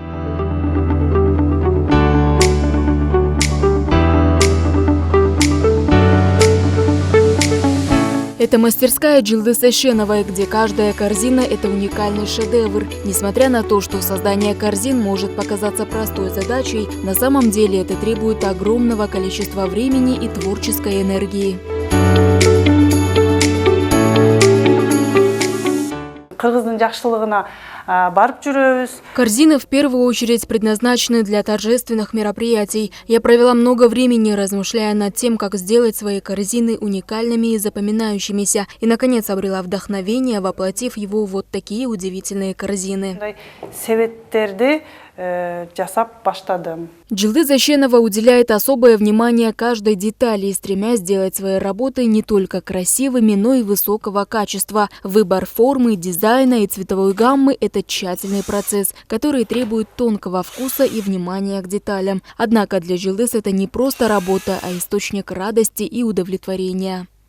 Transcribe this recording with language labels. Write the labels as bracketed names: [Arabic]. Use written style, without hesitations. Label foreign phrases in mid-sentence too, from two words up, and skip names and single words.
[Russian] Это мастерская Джилдыз Ишеновой, где каждая корзина – это уникальный шедевр. Несмотря на то, что создание корзин может показаться простой задачей, на самом деле это требует огромного количества времени и творческой энергии. [Kyrgyz] Кыргыздын жакшылыгына барып жүрөбүз. [Russian] Корзины в первую очередь предназначены для торжественных мероприятий. Я провела много времени, размышляя над тем, как сделать свои корзины уникальными и запоминающимися. И, наконец, обрела вдохновение, воплотив его в вот такие удивительные корзины. [Kyrgyz] Себеттерди жасап баштадым. [Russian] Джилдыз Ишенова уделяет особое внимание каждой детали, стремясь сделать свои работы не только красивыми, но и высокого качества. Выбор формы, дизайна и цветовой гаммы – это тщательный процесс, который требует тонкого вкуса и внимания к деталям. Однако для Джилдыз это не просто работа, а источник радости и удовлетворения.